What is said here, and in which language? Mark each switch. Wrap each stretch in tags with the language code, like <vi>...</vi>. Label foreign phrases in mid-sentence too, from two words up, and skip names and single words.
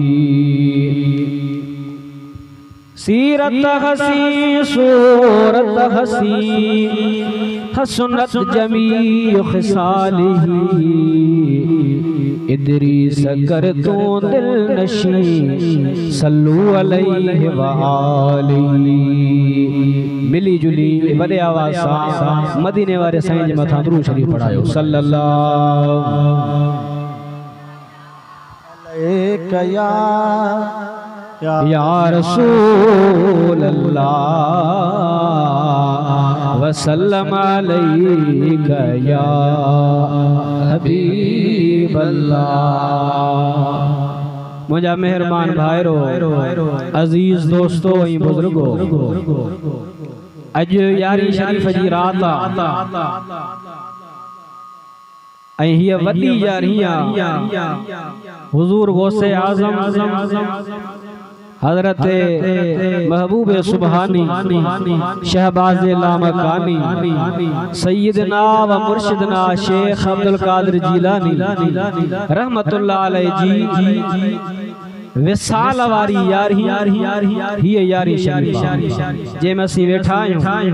<ar>سيرت حسي صورت حسي حسنت جميع خصاله ادريس كر تو دل نشي صلوا عليه وآله.</ar> <sd>मिली जुली बड़े आवाज़ सां मदीने वाले साईं जे मथां दुरूद शरीफ पढ़ायो</sd> <ar>صلى الله عليه يا رسول الله وسلم عليك يا حبيب الله.</ar> <sd>मुझा मेहरबान भाईरो अजीज दोस्तों ऐं बुजुर्गो अज यारी शरीफ जी रात ऐं हीअ वॾी यारियां हुजूर गौसे आज़म हज़रत महबूब सुबहानी शहबाज़ लामकानी</sd> <ar>سيدنا ومرشدنا</ar> <sd>शेख अब्दुल कादिर जीलानी</sd> <ar>رحمة الله عليه</ar> <sd>जी विसाल वारी यारी ही यारी शरीफ़ा जे में असीं वेठा आहियूं।</sd>